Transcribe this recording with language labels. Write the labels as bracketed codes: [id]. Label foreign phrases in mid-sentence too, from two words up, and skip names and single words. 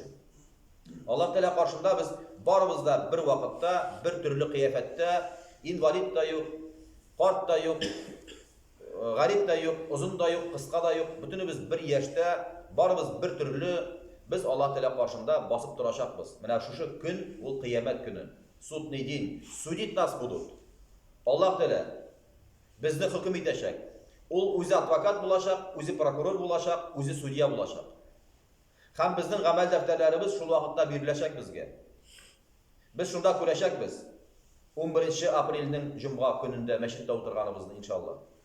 [tt] Аллаһ Тәгалә каршында без барыбыз да бер вакытта, бер төрле кыяфәттә, инвалид та юк, карт та юк, гарип та юк, озын да юк, кыска да юк, бөтенебез бер яшьтә, барыбыз бер төрле, без Аллаһ Тәгалә каршында басып торачакбыз. Менә шушы көн ул кыямәт көне. [ru] Судный день. Судить нас будут. [tt] Аллаһ Тәгалә безне хөкем итәчәк. Ул үзе адвокат булачак, үзе прокурор булачак, үзе судья булачак. Һәм безнең гамәл дәфтәрләребез шул вакытта биреләчәк безгә. Без шунда күрәчәкбез. 11 апрельнең җомга көнендә мәчеттә утырганыбызны иншалла.